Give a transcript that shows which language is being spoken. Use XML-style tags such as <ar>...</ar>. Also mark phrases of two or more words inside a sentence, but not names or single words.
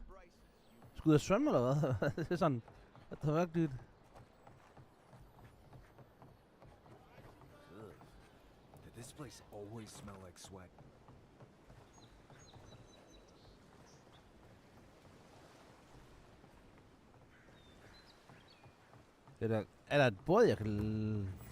<da>Skulle jeg svømme, eller hvad? Det er sådan... Det er virkelig...</da> <en>Did this place always smell like sweat?</en> <da>Er der et båd, jeg kan...</da>